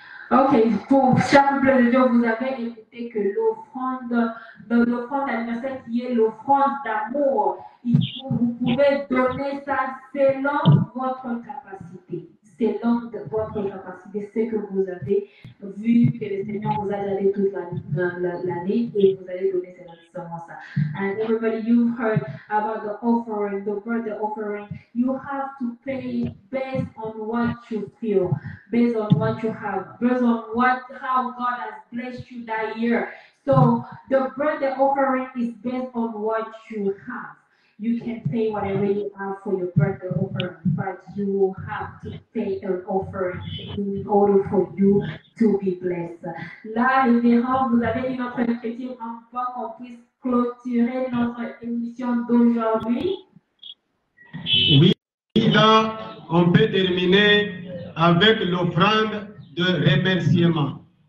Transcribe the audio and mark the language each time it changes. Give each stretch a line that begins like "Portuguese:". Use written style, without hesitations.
French: Ok, pour chaque peuple de Dieu, vous avez écouté que l'offrande d'anniversaire qui est l'offrande d'amour, vous pouvez donner ça selon votre capacité. Selon votre capacité, ce que vous avez vu que le Seigneur vous a donné toute l'année et vous allez donner seulement ça.
English: And everybody, you've heard about the offering, the birthday offering. You have to pay based on what you feel, based on what you have, based on how God has blessed you that year. So the birthday offering is based on what you have. You can pay whatever you have for your birthday offering, but you will have to pay an offering in order for you to be blessed.
French: Là, révérend, vous avez dit notre chrétien avant qu'on puisse clôturer notre émission d'aujourd'hui. Oui, là, on peut terminer avec l'offrande de remerciement.